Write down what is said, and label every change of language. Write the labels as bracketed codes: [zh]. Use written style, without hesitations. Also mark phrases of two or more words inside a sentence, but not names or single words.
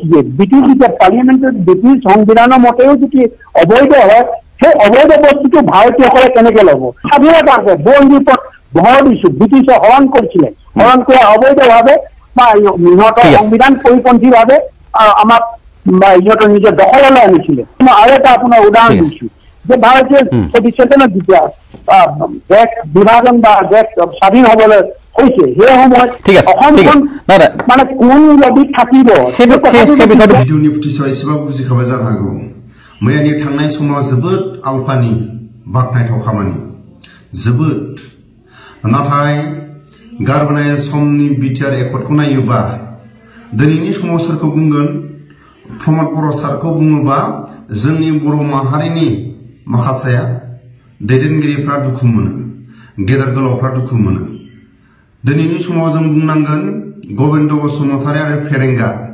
[as] যে ব্ৰিটিছ যেতিয়া পাৰ্লিয়ামেণ্টত ব্ৰিটিছ সংবিধানৰ মতেও যদি অবৈধ হয় সেই অবৈধ বস্তুটো ভাৰতীয়সকলে কেনেকে ল'ব স্বাধীনতা আছে বন্দীৰ ওপৰত ভৰ দিছো ব্ৰিটিছে হৰণ কৰিছিলে হৰণ কৰা অবৈধভাৱে বা ইহঁতৰ সংবিধান পৰিপন্থীভাৱে আমাক ইহঁতৰ নিজৰ দখললৈ আনিছিলে আৰু এটা আপোনাৰ উদাহৰণ দিছো যে ভাৰতীয় 47 যেতিয়া দেশ বিভাজন বা দেশ স্বাধীন হবলৈ হৈছে সেই সময়ত অসমখন মানে কোন লবিত থাকিব [brx] ভিডিঅ'नि फुटेजआव एसेबां बुजिखाबाय जानो हागौ मैयानि थांनाय समाव जोबोद आलफानि बाख्नायथाव खामानि जोबोद नाथाय गारबोनाय समनि बिटिआर एकर्डखौ नायोबा दिनैनि समाव सोरखौ बुंगोन प्रमद बर' सारखौ बुङोबा जोंनि बर' माहारिनि माखासे दैदेनगिरिफ्रा दुखु मोनो गेदेर गोलावफ्रा दुखु मोनो दिनैनि समाव जों बुंनांगोन गबिन्द बसुमतारी आरो फेरेंगा